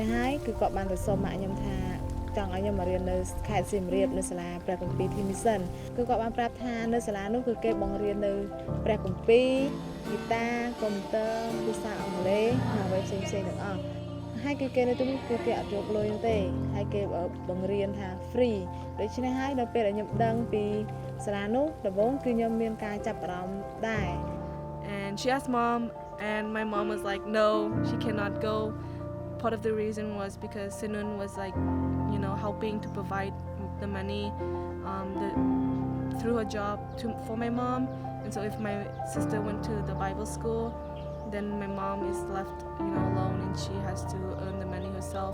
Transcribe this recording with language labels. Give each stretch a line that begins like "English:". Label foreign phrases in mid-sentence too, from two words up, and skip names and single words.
Khmer: ហើយគឺគាត់បានទៅសុំម៉ាក់ខ្ញុំថាចង់ឲ្យខ្ញុំមករៀននៅខេត្តសៀមរាបនៅសាលាព្រះគម្ពីរធីមីសិនគឺគាត់បានប្រាប់ថានៅសាលានោះគឺគេបង្រៀននៅព្រះគម្ពីរហ្គីតាកុំព្យូទ័រភាសាអង់គ្លេសនិងអ្វីផ្សេងៗទាំងអស់ហើយគឺគេនៅទីនេះគឺគេអត់យកលុយទេហើយគេបង្រៀនថា free ដូច្នេះហើយដល់ពេលដែលខ្ញុំដឹងពីសាលានោះដំបូងគឺខ្ញុំមានការចាប់អារម្មណ៍ដែរ
English: And she asked mom, and my mom was like, no, she cannot go. Part of the reason was because Sinun was like, helping to provide the money through her job for my mom. And so if my sister went to the Bible school, then my mom is left, alone, and she has to earn the money herself.